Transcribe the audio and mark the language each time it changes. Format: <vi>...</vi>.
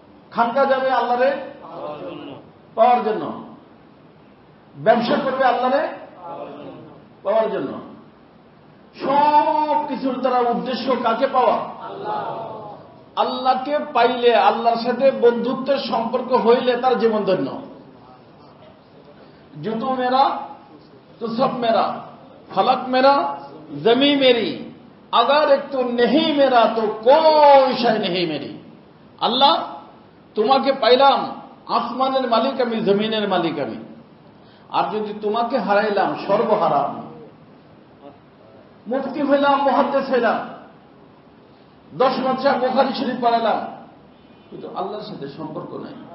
<bn>খানকা যাবে আল্লাহরে পাওয়ার জন্য। ব্যবসা করবে আল্লাহরে পাওয়ার জন্য। সব কিছুর তারা উদ্দেশ্য কাকে পাওয়া? আল্লাহকে পাইলে, আল্লাহর সাথে বন্ধুত্বের সম্পর্ক হইলে তার জীবন ধন্য।</bn> <hi>জুতু মেরা তো সব মেরা, ফলক মেরা জমি মেরি, अगर एक तो नहीं मेरा तो कोई शय नहीं मेरी।</hi> <bn>আল্লাহ তোমাকে পাইলাম, আসমানের মালিক আমি, জমিনের মালিক আমি। আর যদি তোমাকে হারাইলাম, সর্বহারা আমি। মুফতি হইলাম, মুহাদ্দিস হইলাম, 10 মাদ্রাসা বুখারী শরীফ পড়ালাম, কিন্তু আল্লাহর সাথে সম্পর্ক নাই।</bn>